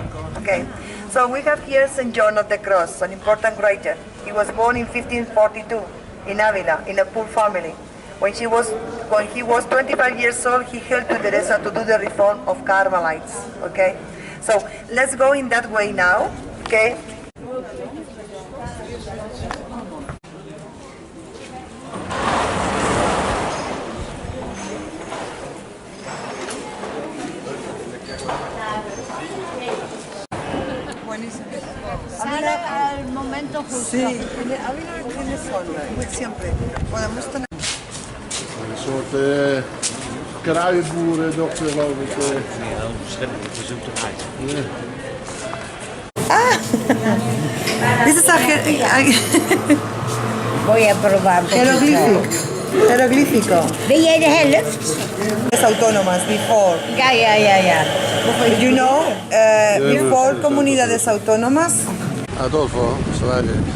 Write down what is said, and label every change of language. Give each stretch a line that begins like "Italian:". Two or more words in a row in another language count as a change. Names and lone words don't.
English: Okay. So we have here St. John of the Cross, an important writer. He was born in 1542 in Ávila, in a poor family. When he was 25 years old, he helped to Teresa to do the reform of Carmelites. Okay. So let's go in that way now. Okay.
Spanish: Sale al momento justo. Sí, Ávila tiene sol, siempre. Podemos tener...
Dutch: Een soort kruidenboerendokter, geloof ik. Nee, wel bescherming, het is ook toch uit. Ja.
English: This is
Spanish: Voy a probar.
English: jeroglífico.
Dutch: Ben jij de helft?
Spanish: Las autónomas,
English: before.
Dutch: Ja.
English: You know, before
Spanish: comunidades autónomas.
English: Adolfo Suárez.